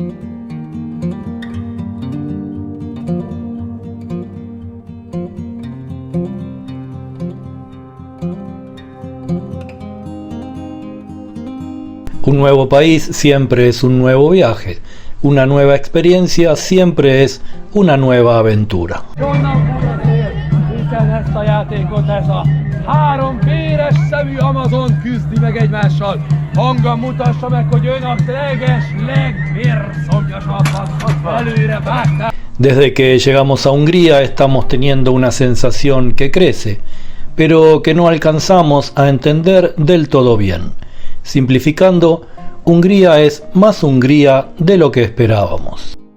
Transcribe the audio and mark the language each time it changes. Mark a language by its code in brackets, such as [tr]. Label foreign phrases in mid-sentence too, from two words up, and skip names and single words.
[es] Un nuevo país siempre es un nuevo viaje, una nueva experiencia siempre es una nueva aventura. [hu] Ezt a játékot, ez a három véres szemű Amazon küzdi meg egymással. Hangban mutassa meg, hogy ön a legvérszomjasabbat előre vágta. [es] Desde que llegamos a Hungría estamos teniendo una sensación que crece, pero que no alcanzamos a entender del todo bien. Simplificando, Hungría es más Hungría de lo que esperábamos.